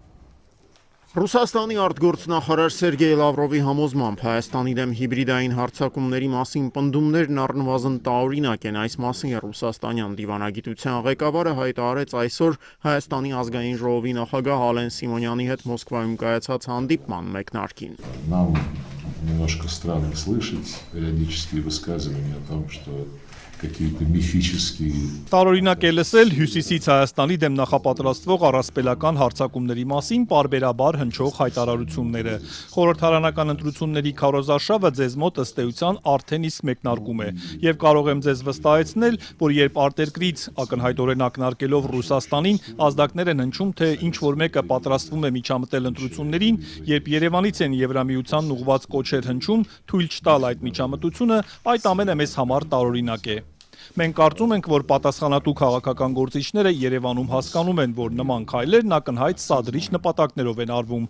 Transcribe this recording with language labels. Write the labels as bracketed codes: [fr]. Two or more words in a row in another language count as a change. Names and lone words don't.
[hy] Ռուսաստանի արտգործնախարար Սերգեյ Լավրովի համոզմամբ Հայաստանի դեմ հիբրիդային հարձակումների մասին պնդումներն առնվազն տարօրինակ են։ Այս մասին ռուսաստանյան դիվանագիտության ղեկավարը հայտարարեց այսօր Հայաստանի ազգային ժողովի նախագահ Ալեն Սիմոնյանի հետ Մոսկվայում կայացած հանդիպման մեկնարկին։ [ru] Нам немножко странно слышать периодические высказывания о том, что какие-то мифические. [hy] Տարօրինակ է լսել Հյուսիսից Հայաստանի դեմ նախապատրաստվող առասպելական հարձակումների մասին պարբերաբար հնչող հայտարարությունները։ Խորհրդարանական ընտրությունների քարոզարշավը ձեզ մոտ ըստ էության արդեն իսկ մեկնարկում է, եւ կարող եմ ձեզ վստահեցնել, որ երբ արտերկրից ակնհայտորեն ակնարկելով Ռուսաստանին ազդակներ են հնչում, թե ինչ որ մեկը պատրաստվում է միջամտել ընտրություններին, երբ Երևանից են Եվրամիությանն ուղղված կոչեր հնչում, թույլ չտալ այդ միջամտությունը, այդ ամենը մեզ համար տարօրինակ է։ Մենք կարծում ենք, որ պատասխանատու քաղաքական գործիչները Երևանում հասկանում են, որ նման քայլերն ակնհայտ սադրիչ նպատակներով են արվում։